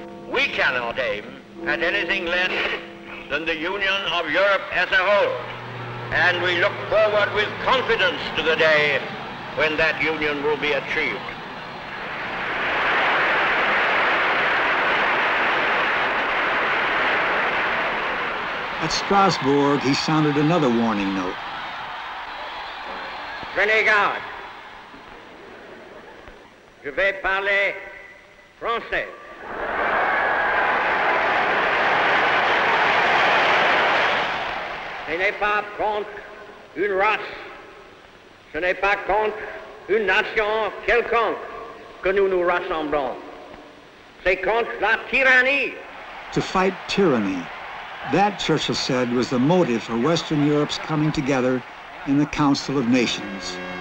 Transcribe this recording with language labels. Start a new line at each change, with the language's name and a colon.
English: We cannot aim at anything less than the union of Europe as a whole, and we look forward with confidence to the day when that union will be achieved. At Strasbourg, he sounded another warning note.
French: Prenez garde. Je vais parler français. Ce n'est pas contre une race, ce n'est pas contre une nation quelconque que nous nous rassemblons. C'est contre la tyrannie.
English: To fight tyranny. That, Churchill said, was the motive for Western Europe's coming together in the Council of Nations.